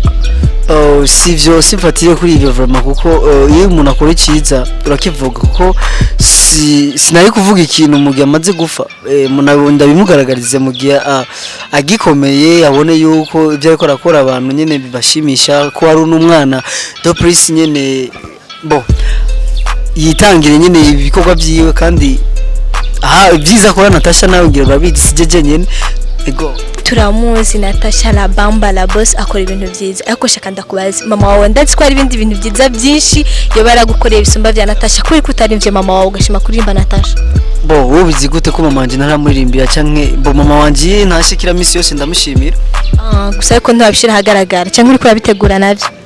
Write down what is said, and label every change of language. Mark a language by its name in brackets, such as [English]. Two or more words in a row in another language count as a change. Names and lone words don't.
[Rundi] Sivyo simfatiye kuri ibyo vraiment kuko iyo umuntu akora icyiza urakivuga kuko sinari kuvuga ikintu mu gihe amaze gufa, ndabimugaragarize mu gihe agikomeye abone yuko ibyo ariko arakora abantu nyene bibashimisha, ko ari n'umwana do prince nyene bo yitangire nyene ibikorwa byiwe kandi byiza kora Natasha nawe ngira urabizi sijeje nyene ego. Turamuzi Natasha la bamba la boss akora ibintu byiza, ariko shaka ndakubaza mama wawe ndazi ko ari ibindi bintu byiza byinshi yo baragukoreye ibisumba bya Natasha, kuri kutarimvye mama wawe ugashima kurimba Natasha? Wowe bizi gute ko mama wanje naramuririmbira canke mama wanje ntashikira misi yose ndamushimira? Gusa ariko ntabishira hagaragara canke uri kurabitegura navyo?